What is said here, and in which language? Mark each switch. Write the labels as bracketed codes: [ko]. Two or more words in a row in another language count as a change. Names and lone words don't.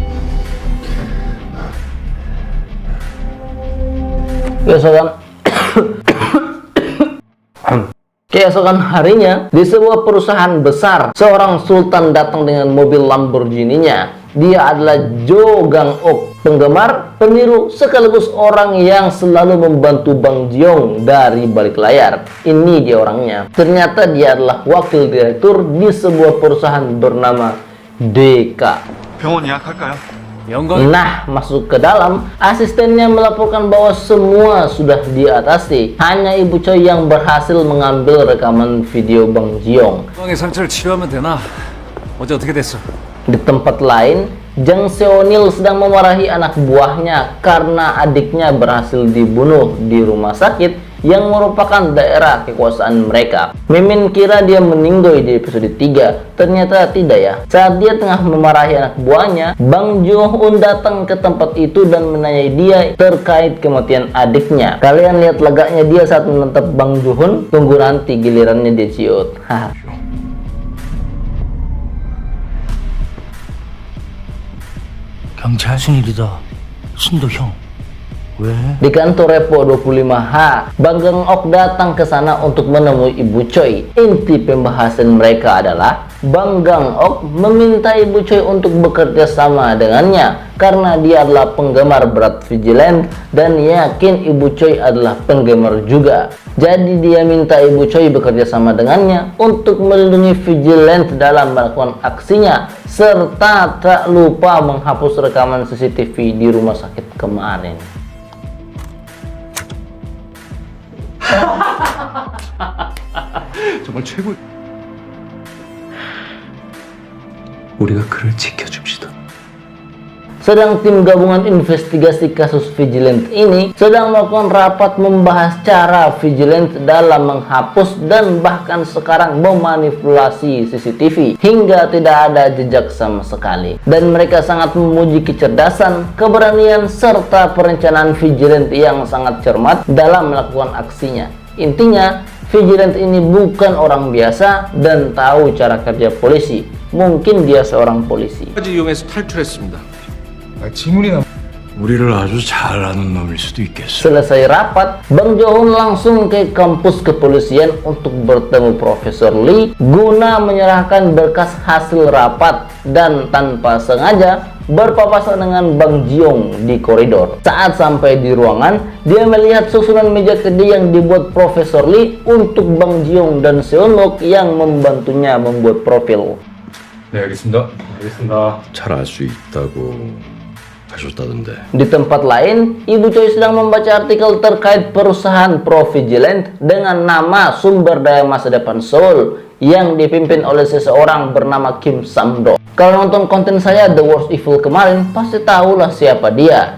[id] Keesokan harinya, di sebuah perusahaan besar, seorang sultan datang dengan mobil Lamborghini-nya. Dia adalah Jo Gang-ok, penggemar, peniru, sekaligus orang yang selalu membantu Bang Ji-young dari balik layar. Ini dia orangnya. Ternyata dia adalah wakil direktur di sebuah perusahaan bernama DK. [ko] 병원 예약할까요? [id] Nah, masuk ke dalam, asistennya melaporkan bahwa semua sudah diatasi. Hanya Ibu Choi yang berhasil mengambil rekaman video Bang Ji-young. [ko] 건강에 상처를 치료하면 되나? 어제 어떻게 됐어? [id] Di tempat lain, Jang Seonil sedang memarahi anak buahnya karena adiknya berhasil dibunuh di rumah sakit yang merupakan daerah kekuasaan mereka. Mimin kira dia meninggal di episode 3, ternyata tidak ya. Saat dia tengah memarahi anak buahnya, Bang Joo-hun datang ke tempat itu dan menanyai dia terkait kematian adiknya. Kalian lihat lagaknya dia saat menatap Bang Joo-hun. Tunggu nanti gilirannya dia ciut. [ko] 경찰 순일이다. 순도 형. [id] Di kantor Repo 25H, Bang Gang-ok datang ke sana untuk menemui Ibu Choi. Inti pembahasan mereka adalah Bang Gang-ok meminta Ibu Choi untuk bekerja sama dengannya karena dia adalah penggemar berat Vigilant dan yakin Ibu Choi adalah penggemar juga. Jadi dia minta Ibu Choi bekerja sama dengannya untuk melindungi Vigilant dalam melakukan aksinya, serta tak lupa menghapus rekaman CCTV di rumah sakit kemarin. [ko] 정말 최고. 우리가 그를 지켜줍시다. [id] sedang tim gabungan investigasi kasus Vigilant ini sedang melakukan rapat membahas cara Vigilant dalam menghapus dan bahkan sekarang memanipulasi CCTV hingga tidak ada jejak sama sekali. Dan mereka sangat memuji kecerdasan, keberanian, serta perencanaan Vigilant yang sangat cermat dalam melakukan aksinya. Intinya, Vigilant ini bukan orang biasa dan tahu cara kerja polisi. Mungkin dia seorang polisi. [ko] 이용해서 탈출했습니다. 우리를 아주 잘 아는 놈일 수도 있겠어. [id] Selesai rapat, Bang Johun langsung ke kampus kepolisian untuk bertemu Profesor Lee guna menyerahkan berkas hasil rapat dan tanpa sengaja berpapasan dengan Bang Jiong di koridor. Saat sampai di ruangan, dia melihat susunan meja kerja yang dibuat Profesor Lee untuk Bang Jiong dan Seonok yang membantunya membuat profil. [ko] 네, 알겠습니다. 잘 알 수 있다고 하셨다던데. [id] Di tempat lain, Ibu Choi sedang membaca artikel terkait perusahaan Pro Vigilant dengan nama Sumber Daya Masa Depan Seoul yang dipimpin oleh seseorang bernama Kim Sam-do. Kalau nonton konten saya The Worst Evil kemarin, pasti tahulah siapa dia.